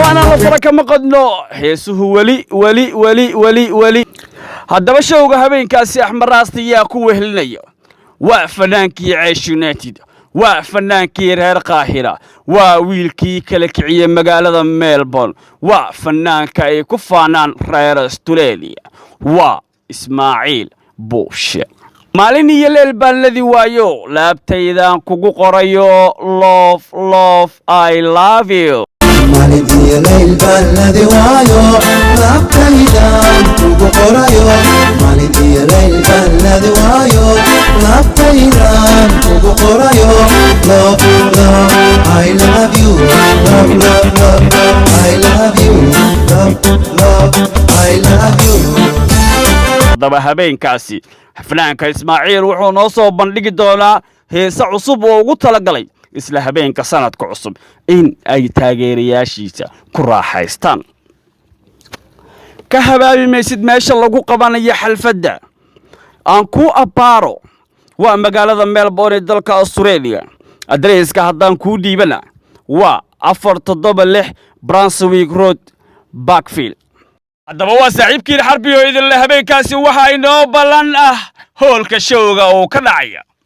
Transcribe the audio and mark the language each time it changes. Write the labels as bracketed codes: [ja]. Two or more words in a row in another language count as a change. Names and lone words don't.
[so] faana la fara kama qadno heesuhu wali haddaba showga habeenkaasi Ahmed Rasta yaa ku wehelinaya waa fanaankii Ceesh United waa fanaankii reer Qaahira waa wiilkii kala kiciyay magaalada Melbourne waa fanaanka ay ku faanaan reer Australia waa Ismaaciil Buushe maalin iyo leel baan ladii waayo laabtaydaan kugu qorayo [en] love I love you [so] maalin iyo leel baan ladii waayo laabtaydaan kugu qorayo maalin iyo leel baan ladii waayo laabtaydaan kugu qorayo [en] love I love you love I love you love I love you [so] haddaba habeenkaasi fanaanka Ismaaciil wuxuu noo soo bandhigi doonaa heesa cusub oo ugu talagalay isla habeenka sanadka cusub in ay taageerayaashiisa ku raaxaystaan ka habaabi maysid meesha lagu qabanayo xalfadda aan ku abaaro waa magaalada Melbourne dalka Australia adreeska haddaan ku dhiibana waa 476 Brunswick Road Backfield haddaba waa saaxiibkii xarbiyo idin la habeenkaasi waxa inoo ballan ah hoolka showga oo ka dhacaya